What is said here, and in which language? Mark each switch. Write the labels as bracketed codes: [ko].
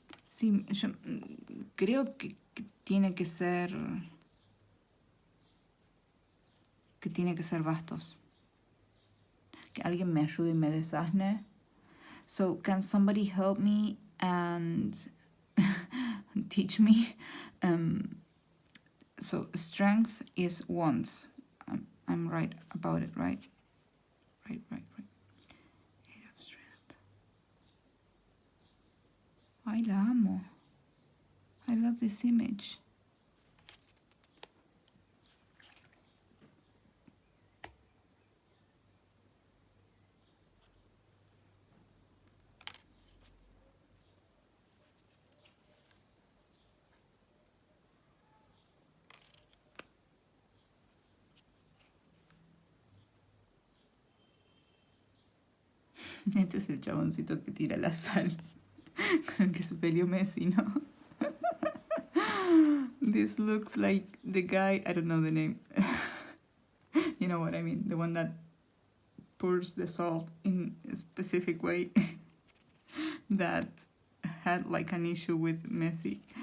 [es] Sí, yo creo que tiene que ser... que tiene que ser bastos. Que alguien me ayude y me desasne. [en] So, can somebody help me and teach me? So, strength is wands. I'm right about it, right? Right. 8 of strength. [es] Ay, la amo. [en] I love this image. [es] Este es el chaboncito que tira la sal con el que se peleó Messi, ¿no? [en] This looks like the guy, I don't know the name. You know what I mean, the one that pours the salt in a specific way that had like an issue with Messi.